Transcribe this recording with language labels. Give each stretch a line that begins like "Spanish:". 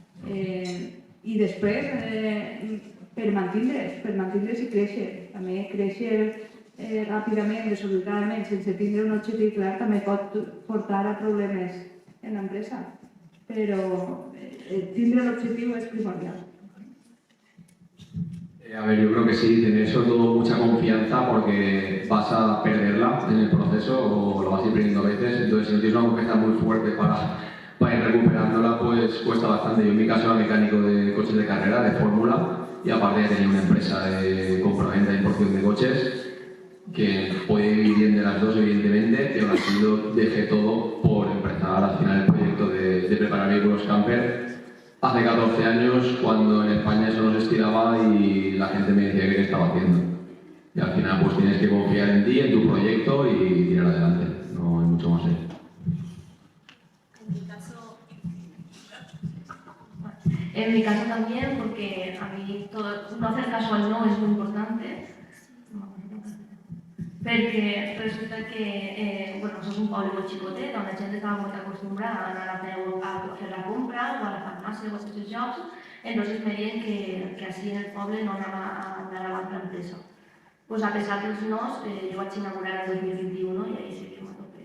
Catalan: I després, per mantindre's i créixer. També créixer ràpidament, desordenadament, sense tindre un objectiu clar, també pot portar a problemes en l'empresa. Però tindre l'objectiu és primordial.
Spanish: A ver, yo creo que sí, tener sobre todo mucha confianza porque vas a perderla en el proceso o lo vas a ir perdiendo a veces. Entonces, si no tienes una confianza muy fuerte para ir recuperándola, pues cuesta bastante. Yo en mi caso era mecánico de coches de carrera, de fórmula, y aparte ya tenía una empresa de compraventa e importación de coches que podía vivir bien de las dos, evidentemente, y aún así lo dejé todo por empezar al final el proyecto de preparar vehículos camper hace 14 años cuando en España eso no se estiraba y la gente me decía que qué estaba haciendo. Y al final pues tienes que confiar en ti, en tu proyecto y tirar adelante. No hay mucho más ahí. En mi caso también, porque a mí no hacer caso al no es muy importante.
Catalan: Perquè resulta que som un poble molt xicotet, on la gent estava molt acostumbrada a anar a peu a fer la compra o a la farmàcia o a tots els jocs, entonces me deien que així en el poble no anava a andar avant l'empresa. Pues a pesar dels nos, jo vaig inaugurar el 2021 i ahí seguim a tope.